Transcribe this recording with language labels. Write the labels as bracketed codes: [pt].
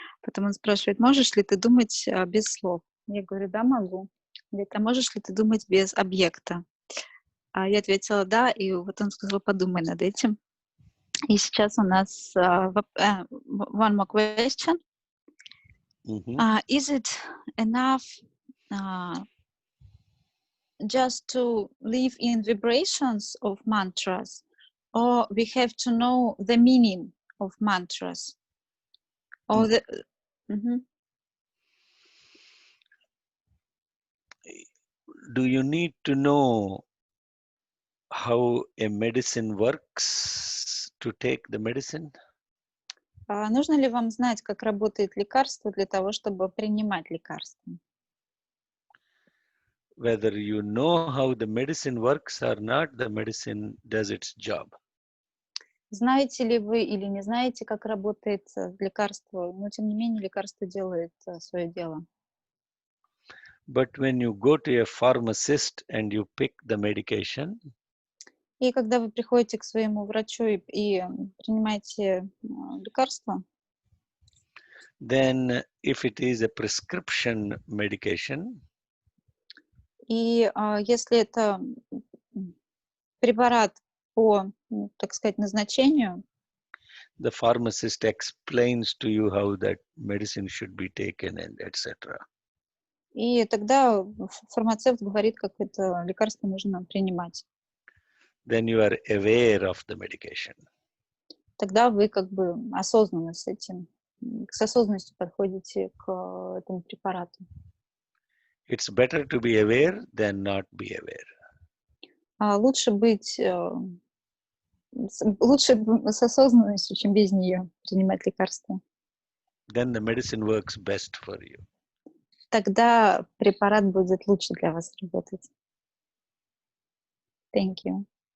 [ru] Потом он спрашивает, можешь ли ты думать без слов? Я говорю, да, могу. Он говорит, а можешь ли ты думать без объекта? Я ответила, да, и вот он сказал, подумай над этим. И сейчас у нас [en] one more question. Is it enough just to live in vibrations of mantras, or we have to know the meaning of mantras? Or the Do you need to know how a medicine works to take the medicine? [ru] Нужно ли вам знать, как работает лекарство для того, чтобы принимать лекарство? [en] Whether you know how the medicine works or not, the medicine does its job. [ru] Знаете ли вы или не знаете, как работает лекарство, но тем не менее лекарство делает свое дело. [en] But when you go to a pharmacist and you pick the medication, [ru] и когда вы приходите к своему врачу и принимаете лекарство, [en] then if it is a prescription medication, [ru] и если это препарат по, так сказать, назначению, [en] the pharmacist explains to you how that medicine should be taken and etc. [ru] И тогда фармацевт говорит, как это лекарство нужно принимать. [en] Then you are aware of the medication. [ru] Тогда вы как бы осознанно с осознанностью подходите к этому препарату. [en] It's better to be aware than not be aware. [ru] Лучше с осознанностью, чем без нее принимать лекарства. [en] Then the medicine works best for you. [ru] Тогда препарат будет лучше для вас работать. [en] Thank you.